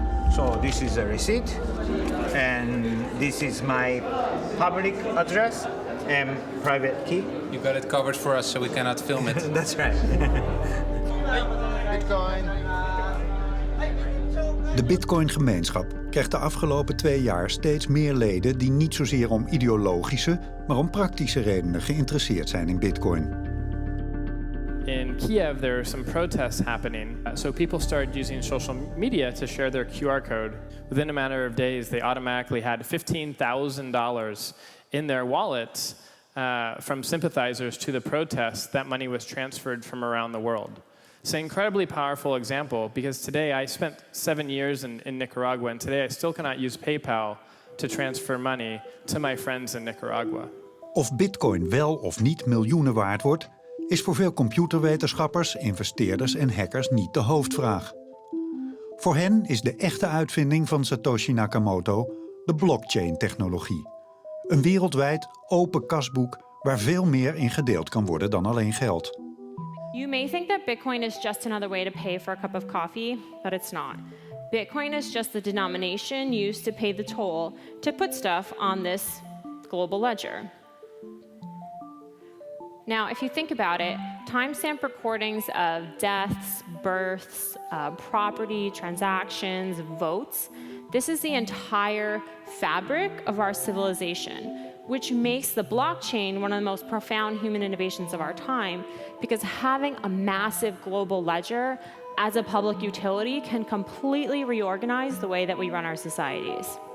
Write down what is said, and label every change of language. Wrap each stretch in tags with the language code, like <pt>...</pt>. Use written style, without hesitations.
<en>So this is a receipt, and this is my public address and private key. You got it covered for us, so we cannot film it. That's right. Bitcoin.</en> <nl>De Bitcoin-gemeenschap krijgt de afgelopen 2 jaar steeds meer leden die niet zozeer om ideologische, maar om praktische redenen geïnteresseerd zijn in Bitcoin.</nl> <en>In Kiev, there are some protests happening. So people started using social media to share their QR code. Within a matter of days, they automatically had $15,000 in their wallets from sympathizers to the protests. That money was transferred from around the world. It's an incredibly powerful example because today I spent 7 years in Nicaragua, and today I still cannot use PayPal to transfer money to my friends in Nicaragua.</en> <nl>Of Bitcoin wel of niet miljoenen waard wordt, is voor veel computerwetenschappers, investeerders en hackers niet de hoofdvraag. Voor hen is de echte uitvinding van Satoshi Nakamoto de blockchain-technologie. Een wereldwijd open kasboek waar veel meer in gedeeld kan worden dan alleen geld.</nl> <en>You may think that Bitcoin is just another way to pay for a cup of coffee, but it's not. Bitcoin is just the denomination used to pay the toll to put stuff on this global ledger. Now, if you think about it, timestamp recordings of deaths, births, property, transactions, votes, this is the entire fabric of our civilization, which makes the blockchain one of the most profound human innovations of our time, because having a massive global ledger as a public utility can completely reorganize the way that we run our societies.</en>